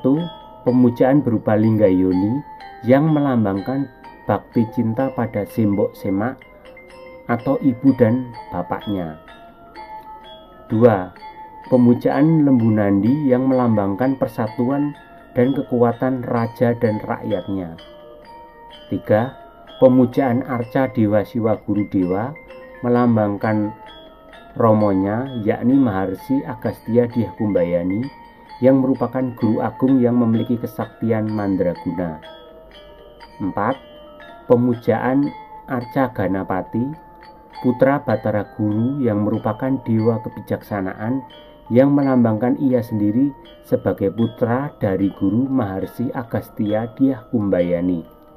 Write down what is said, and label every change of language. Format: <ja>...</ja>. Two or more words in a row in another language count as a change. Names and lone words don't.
<id>Pemujaan berupa Linggayoni yang melambangkan bakti cinta pada Simbok Semak atau ibu dan bapaknya. 2. Pemujaan Lembu Nandi yang melambangkan persatuan dan kekuatan raja dan rakyatnya. 3. Pemujaan Arca Dewa Siwa Guru Dewa melambangkan romonya, yakni Maharsi Agastya Dyah Kumbayani yang merupakan guru agung yang memiliki kesaktian mandraguna. 4. Pemujaan Arca Ganapati, putra Batara Guru yang merupakan dewa kebijaksanaan yang melambangkan ia sendiri sebagai putra dari Guru Maharsi Agastya Dyah Kumbayani.</id>